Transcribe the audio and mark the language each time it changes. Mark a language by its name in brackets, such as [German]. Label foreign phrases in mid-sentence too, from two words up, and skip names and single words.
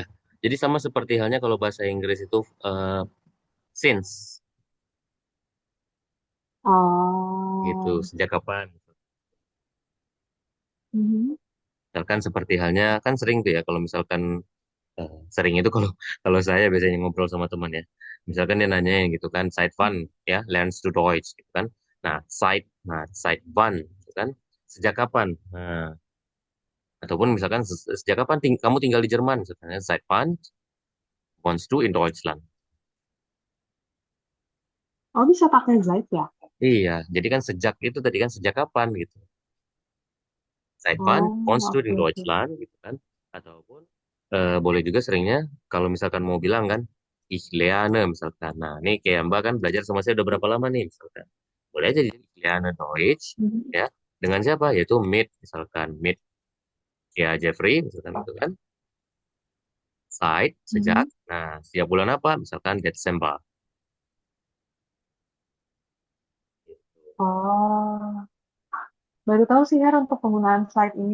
[Indonesian] Jadi sama seperti halnya kalau bahasa Inggris itu since gitu. Oh. Sejak kapan? Mhm. Misalkan seperti halnya kan sering tuh ya kalau misalkan sering itu kalau kalau saya biasanya ngobrol sama teman ya. Misalkan dia nanyain gitu kan, [German] seit wann ya, lernst du Deutsch [Indonesian] gitu kan. [German] Seit wann [Indonesian] gitu kan. Sejak kapan? Nah, ataupun misalkan sejak kapan kamu tinggal di Jerman misalkan, [German] seit wann wohnst du in Deutschland? [Indonesian] Oh, bisa pakai Zaid ya? Iya, jadi kan sejak itu tadi kan sejak kapan gitu. [German] Seit wann Oh, wohnst du [Indonesian] oke, [German] in [Indonesian] oke. Deutschland gitu kan. Ataupun boleh juga seringnya kalau misalkan mau bilang kan [German] ich lerne [Indonesian] misalkan. Nah, ini kayak Mbak kan belajar sama saya udah berapa lama nih misalkan. Boleh aja di [German] ich lerne Deutsch Mhm. [Indonesian] ya. Dengan siapa? Yaitu mit ya Jeffrey misalkan gitu kan. Sejak. Mhm. Nah, sejak bulan apa? Misalkan Desember. Oh, baru tahu sih, Her, untuk penggunaan Zaid ini.